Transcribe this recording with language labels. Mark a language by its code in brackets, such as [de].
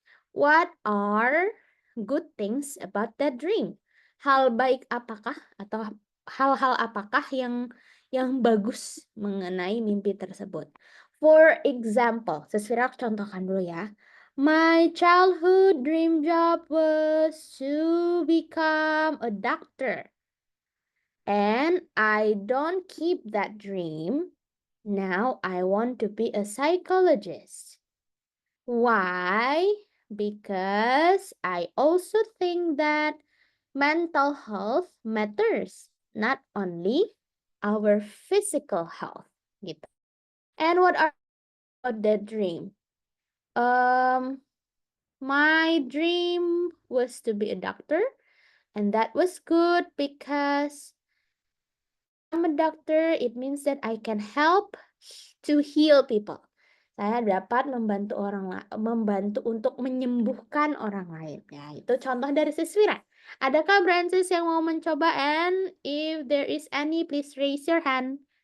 [en] What are good things about that dream? [id] Hal baik apakah atau hal-hal apakah yang bagus mengenai mimpi tersebut? [en] For example, [id] Siswira contohkan dulu ya. [en] My childhood dream job was to become a doctor. And I don't keep that dream. Now I want to be a psychologist. Why? Because I also think that mental health matters, not only our physical health. Gitu. And what are about that dream? My dream was to be a doctor, and that was good because I'm a doctor, it means that I can help to heal people. [id] Saya dapat membantu untuk menyembuhkan orang lain. Ya, itu contoh dari Siswira. Adakah Brancis yang mau mencoba? [en] And if there is any, please raise your hand.